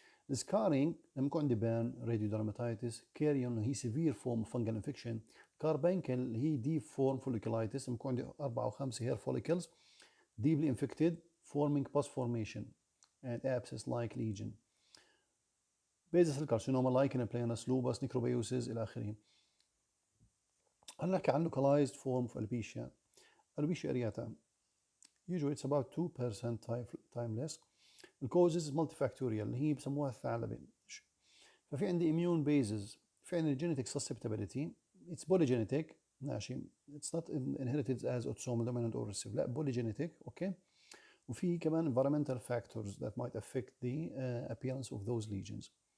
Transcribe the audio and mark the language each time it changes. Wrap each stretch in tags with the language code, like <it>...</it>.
<ar>السكارينج لما يكون عندي بان، راديو درماتيتس، كاريون اللي هي سيفير فورم اوف فنجل انفكشن، كاربانكل اللي هي ديب فورم فوليكولايتس، لما يكون عندي 4 أو 5 هير فوليكلز</ar> <en>deeply infected forming pus formation and abscess-like lesion. basal cell carcinoma lichen planus lupus necrobiosis إلى آخره.</en> <ar>هلا نحكي عن</ar> <en>localized form of alopecia. alopecia areata. Usually it's about 2% timeless. The causes multifactorial</en> <ar>اللي هي بسموها الثعلبة. ففي عندي</ar> <en>immune bases، في عندي genetic susceptibility. It's polygenetic ماشي. It's not inherited as autosomal dominant or recessive، لا polygenetic.</en> <ar>اوكي، وفي كمان</ar> <en>environmental factors that might affect the appearance of those lesions.</en>